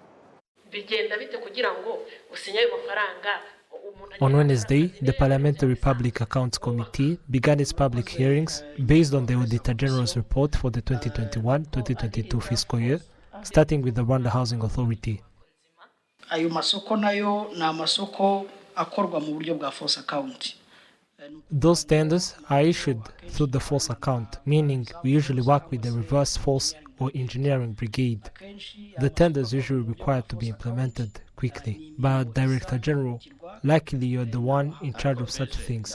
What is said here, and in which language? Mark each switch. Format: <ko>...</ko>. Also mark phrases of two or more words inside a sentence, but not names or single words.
<en>On Wednesday, the Parliamentary Public Accounts Committee began its public hearings based on the Auditor General's report for the 2021-2022 fiscal year, starting with the Rwanda Housing Authority.</en> <rw>Ayo masoko nayo na amasoko akorwa mu buryo bwa</rw> <en>false account. Those tenders are issued through the false account, meaning we usually work with the reverse false or engineering brigade. The tenders usually require to be implemented quickly. But Director General, likely you're the one in charge of such things.</en>